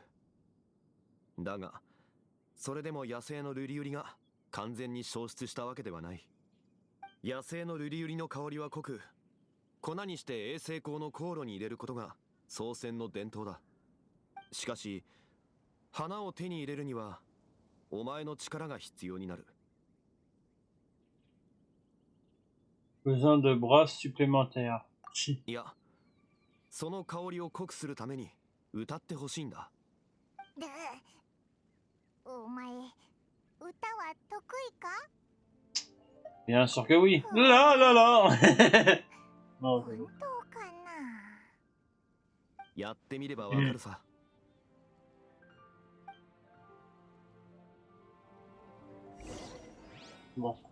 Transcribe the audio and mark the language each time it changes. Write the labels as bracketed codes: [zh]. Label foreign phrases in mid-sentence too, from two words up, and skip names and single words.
[ja] だがそれでも野生のルリウリが完全に消失したわけではない。野生のルリウリの香りは濃く、粉にして衛星光の香炉に入れることが創戦の伝統だ。しかし花を手に入れるにはお前の力が必要になる。 [fr] Besoin de bras supplémentaires. [ja] いや、その香りを濃くするために歌ってほしいんだ。で、お前、歌は得意か？ [fr] Bien sûr que oui. Là, là, là. Non, [ja] 本当かな？やってみればわかるさ。 [fr] bon.